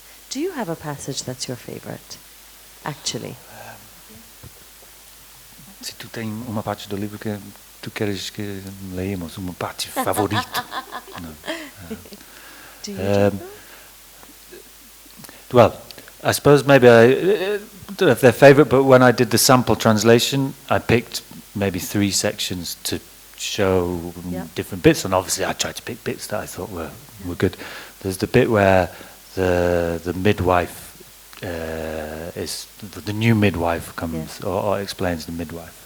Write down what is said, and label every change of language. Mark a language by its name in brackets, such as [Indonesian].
[English] Do you have a passage that's your favorite, actually? [Portuguese] Se tu tem uma parte do livro que tu queres que leemos, uma parte favorita. [English] No. Do you? Well, I suppose maybe I don't know if they're favorite, but when I did the sample translation, I picked maybe 3 sections to show different bits, and obviously I tried to pick bits that I thought were good. There's the bit where the midwife is the new midwife comes or explains the midwife.